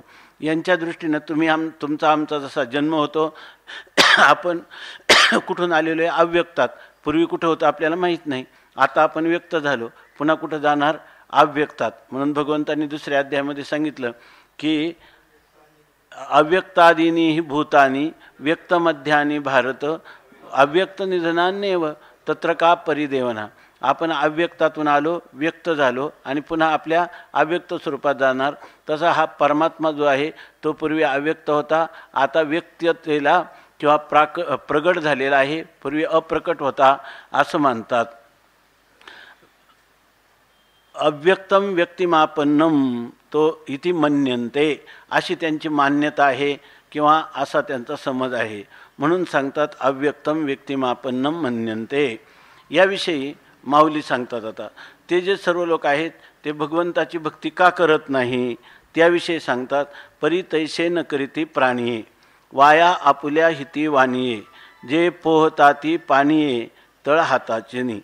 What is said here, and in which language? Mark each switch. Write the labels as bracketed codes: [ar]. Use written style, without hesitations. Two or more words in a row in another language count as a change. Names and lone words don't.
[mr] यांच्या दृष्टीनं तुमचा आमचा जसा जन्म होतो, आपण कुठून आलेलो आहे अव्यक्तात, पूर्वी कुठं होतं आपल्याला माहीत नाही, आता आपण व्यक्त झालो, पुन्हा कुठं जाणार अव्यक्तात. म्हणून भगवंतांनी दुसऱ्या अध्यायामध्ये सांगितलं की [sa] अव्यक्तादीनी ही भूतानी व्यक्तमध्यानी भारत अव्यक्त निधनान्येव तत्र का परिदेवना. [mr] आपण अव्यक्तातून आलो, व्यक्त झालो आणि पुन्हा आपल्या अव्यक्त स्वरूपात जाणार. तसा हा परमात्मा जो आहे तो पूर्वी अव्यक्त होता, आता व्यक्ततेला किंवा प्रगट झालेला आहे, पूर्वी अप्रकट होता असं मानतात. [sa] अव्यक्तम व्यक्तिमापन्नम तो इति मन्यन्ते, [mr] अशी त्यांची मान्यता आहे किंवा असा त्यांचा समज आहे. म्हणून सांगतात [sa] अव्यक्तम व्यक्तिमापन्नम मन्यन्ते. [mr] याविषयी माऊली सांगतात. आता ते जे सर्व लोक आहेत ते भगवंताची भक्ती का करत नाही त्याविषयी सांगतात. परी तैसे न करीती प्राणिये वाया आपुल्या हिती वाणिये जे पोहताती पाणिये तळ हाताचेनी.